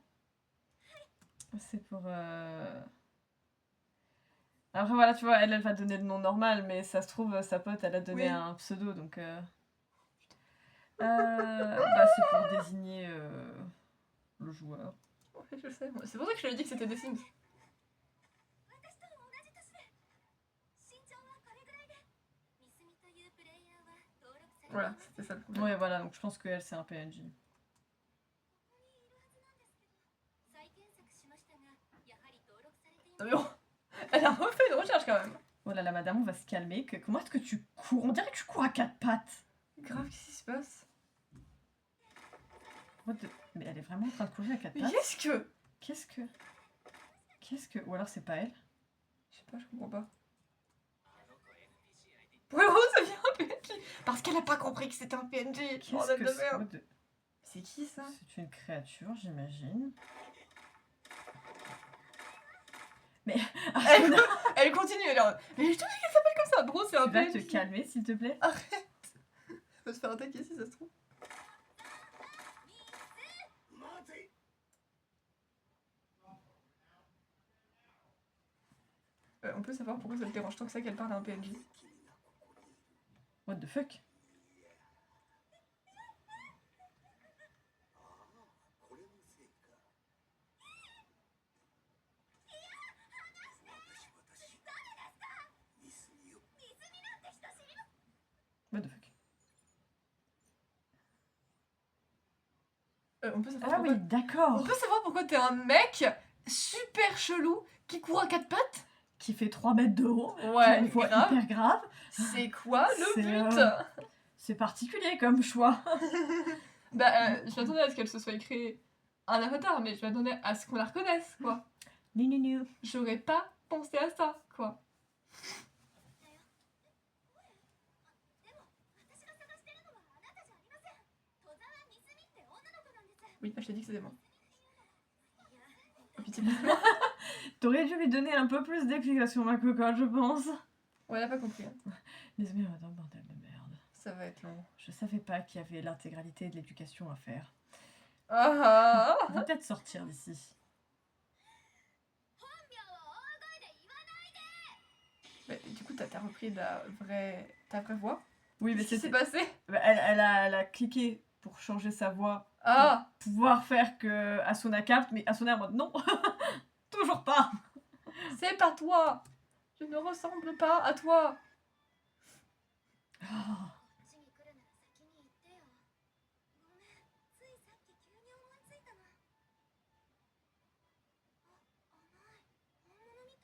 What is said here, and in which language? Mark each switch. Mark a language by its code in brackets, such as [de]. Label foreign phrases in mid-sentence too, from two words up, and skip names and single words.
[fr] C'est pour... Après, voilà, tu vois, elle va donner le nom normal, mais ça se trouve, sa pote, elle a donné Oui. un pseudo, donc... Bah, c'est pour désigner le joueur. Ouais, je sais. C'est pour ça que je lui ai dit que c'était des Sims. [ja] 私と同じ年で身長はこれぐらいでミスミというプレイヤーは登録されてい [fr] Voilà, [ja] ます [fr] c'était ça le problème. Ouais, voilà, donc je pense qu'elle, c'est un PNJ. [ja] ここにいるはずなんですけど再検索しましたがやはり登録されていま [fr] Ah, [ja] す [fr] mais bon, elle a refait une recherche quand même. Oh là là, madame, on va se calmer. Comment est-ce que tu cours? On dirait que tu cours à quatre pattes. Grave, qu'est-ce qui se passe? [en] What the- [fr] Mais elle est vraiment en train de courir à quatre Mais pattes. qu'est-ce que... Qu'est-ce que... Ou alors c'est pas elle? Je sais pas, je comprends pas. Pourquoi ça vient un PNJ? Parce qu'elle a pas compris que c'était un PNJ. Qu'est-ce Bordel que de c'est? merde. [en] What the- [fr] C'est qui ça? C'est une créature, j'imagine. Elle, elle continue, elle est en... Mais je te dis qu'elle s'appelle comme ça, bro, c'est un Tu vas te PNJ. calmer, s'il te plaît? Arrête. Elle va se faire attaquer si ça se trouve. On peut savoir pourquoi ça te dérange tant que ça qu'elle parle à un PNJ. [en] What the fuck? What the fuck? [fr] On peut savoir Ah pourquoi... oui, d'accord. On peut savoir pourquoi t'es un mec super chelou qui court à quatre pattes? Qui fait 3 mètres de haut. Qui a Ouais, une voix grave. hyper grave. C'est quoi le C'est, but? C'est particulier comme choix. Bah, je m'attendais à ce qu'elle se soit créée un avatar, mais je m'attendais à ce qu'on la reconnaisse, quoi. Non. J'aurais pas pensé à ça, quoi. [ja] でも私が探してるのはあなたじゃありません戸沢みすみって女の子なんです [fr] Oui, je t'ai dit que c'était moi. [ja] いや [fr] Oh, pitié pour moi. T'aurais dû lui donner un peu plus d'explications, ma cocotte, je pense. Ouais, elle a pas compris. Hein. Désolée, madame, bordel de merde. Ça va être long. Je savais pas qu'il y avait l'intégralité de l'éducation à faire. Ah On va peut-être sortir d'ici. [ja] 本名を大声で言わないで [fr] Mais du coup, t'as repris ta vraie voix? Oui, mais Qu'est-ce qui s'est c'est... passé? Elle a cliqué pour changer sa voix. Ah! Pour pouvoir faire que Asuna capte, mais Asuna est en mode non. Toujours pas. C'est pas toi! Je ne ressemble pas à toi! Oh. [ja] こっちに来るなら先に言ってよごめんついさっき急に思いついたのあ甘い本物